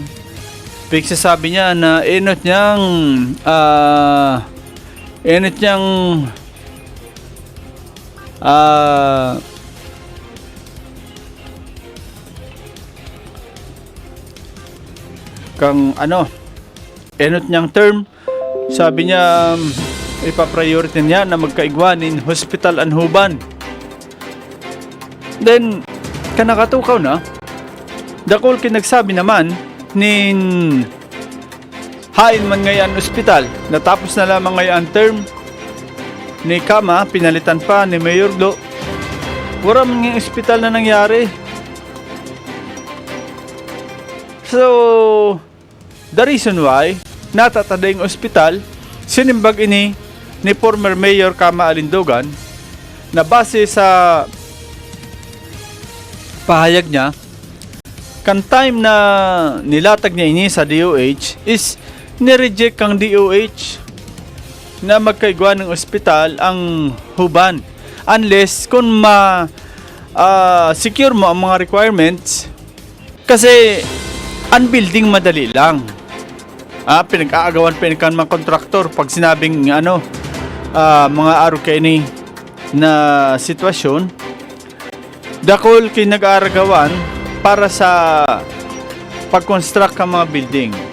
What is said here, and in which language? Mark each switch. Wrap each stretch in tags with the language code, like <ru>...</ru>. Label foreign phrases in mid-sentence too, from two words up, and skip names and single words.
<bik>Pigsasabi niya na inot niyang enot niyang term, sabi niya ipa-priority niya na magkaigwanin hospital and huban. Then kanakatukaw na dakol kinagsabi naman nin hain man ngayon ospital, natapos na lamang ngayon term ni Kama, pinalitan pa ni Mayor Glo. Wala man ng ospital na nangyari.</bik> <en>So the reason why</en> <bik>natatadayang ospital sinimbag ini ni former Mayor Kama Alindugan na base sa pahayag niya kan time na nilatag niya ini sa DOH is nireject kang DOH na magkaigwa ng ospital ang huban unless kung secure mo ang mga requirements, kasi ang building madali lang. Pinag-aagawan pinagkan mga kontraktor pag sinabing mga araw kayo ni na sitwasyon, dakol kay nag-aaragawan para sa pag-construct ng mga building.</bik>